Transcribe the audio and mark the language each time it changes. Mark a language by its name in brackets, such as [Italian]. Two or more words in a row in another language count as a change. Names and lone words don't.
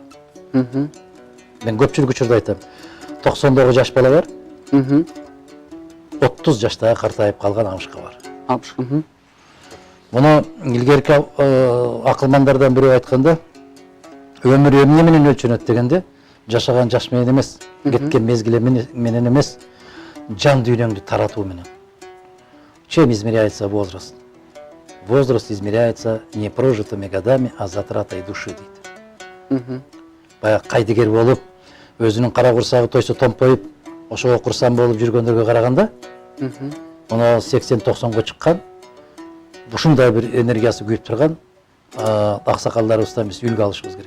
[Kyrgyz] Мен көпчүлүк учурда айтам, 90 жаш бала бар, 30 жаштагы картайып калган амышка бар. Муну илгерки акылмандардан бирөө айтканда, өмүр эмне менен өлчөнөт дегенде, жашаган жаш менен эмес, кеткен мезгил менен эмес, жан дүйнөңдү таратуу менен. [Russian] Чем измеряется возраст? Возраст измеряется не прожитыми годами, а затратой души дейт. [Kyrgyz] Баягы кайдыгер болуп, өзүнүн кара курсагы тойсо томпоюп, ошого курсан болуп жүргөндөргө караганда, муну 80-90го чыккан, ушундай бир энергиясы күйүп турган аксакалдарыбыздан биз үлгү алышыбыз керек.